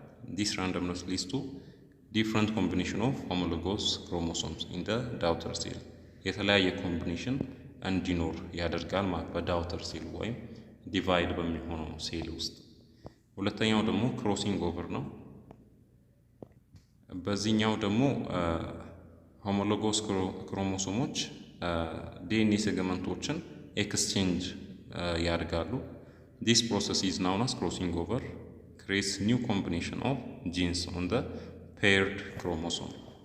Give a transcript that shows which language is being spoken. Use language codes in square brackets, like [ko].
[en] this randomness leads to different combination of homologous chromosomes in the daughter cell. [am] የተለያየ ኮምቢኔሽን እንዲኖር ያደርጋል ማለት በዳውተር ሴል ወይም ዲቫይድ በሚሆነው ሴል ውስጥ። ሁለተኛው ደግሞ ክሮሲንግ ኦቨር ነው። በዚህኛው ደግሞ ሆሞሎጎስ ክሮሞሶሞች ዲኤንኤ ሴግመንቶችን ኤክስቼንጅ ያደርጋሉ። [en] This process is known as crossing over, creates new combination of genes on the paired chromosome.